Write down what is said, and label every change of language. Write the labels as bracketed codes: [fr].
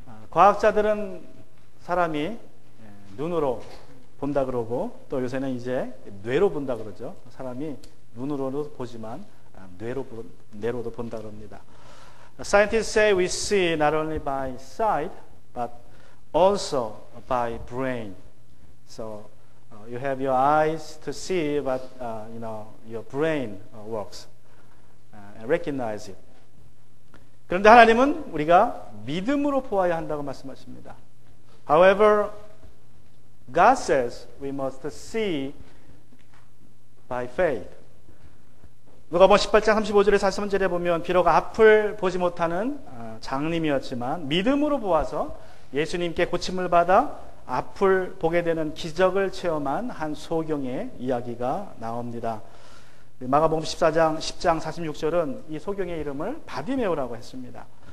[ko] 과학자들은 사람이 눈으로 본다 그러고 또 요새는 이제 뇌로 본다 그러죠. 사람이 눈으로도 보지만 뇌로도 본다 그럽니다. [en] Scientists say we see not only by sight but also by brain. So you have your eyes to see, but your brain works and recognize it. [ko] 그런데 하나님은 우리가 믿음으로 보아야 한다고 말씀하십니다. [en] However, God says we must see by faith. [ko] 누가복음 18장 35절에 43절에 보면 비록 앞을 보지 못하는 장님이었지만 믿음으로 보아서 예수님께 고침을 받아 앞을 보게 되는 기적을 체험한 한 소경의 이야기가 나옵니다. 마가복음 10장 46절은 이 소경의 이름을 바디메오라고 했습니다.